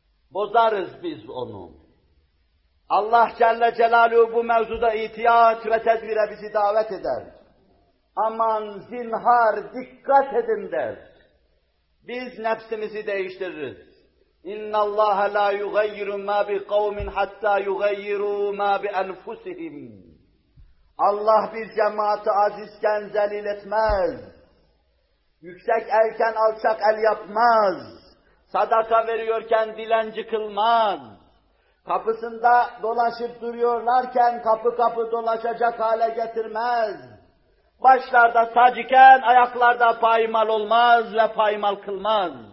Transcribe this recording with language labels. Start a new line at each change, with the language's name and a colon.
Turkish: Bozarız biz onu. Allah Celle Celaluhu bu mevzuda itiyat ve tedbire bizi davet eder. Aman zinhar dikkat edin der. Biz nefsimizi değiştiririz.
Arabic: اِنَّ اللّٰهَ لَا يُغَيِّرُ مَا بِقَوْمٍ حَتَّى يُغَيِّرُوا مَا بِأَنْفُسِهِمْ
Turkish: Allah bir cemaati azizken zelil etmez. Yüksek elken alçak el yapmaz. Sadaka veriyorken dilenci kılmaz. Kapısında dolaşıp duruyorlarken kapı kapı dolaşacak hale getirmez. Başlarda tac iken ayaklarda paymal olmaz ve paymal kılmaz.